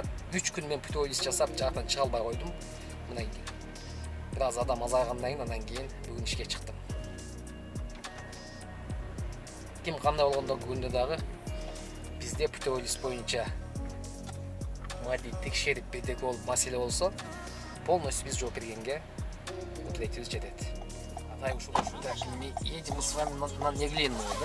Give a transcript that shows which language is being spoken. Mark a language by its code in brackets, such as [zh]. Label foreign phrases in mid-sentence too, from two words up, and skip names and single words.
[ky] 3 күн мен [ru] путевой лист [ky] жасап, жактан чыга албай койдум. Мына бир аз адам азайгандан кийин, андан кийин бүгүн ишке чыктым. Ким кандай болгондо күндө дагы бизде [ru] путевой лист [ky] боюнча мади текшерип бирдеке болуп маселе болсо, полностью биз жооп бергенге ответибиз жетет. [ru] Так, едем мы с вами на Неглинную, да?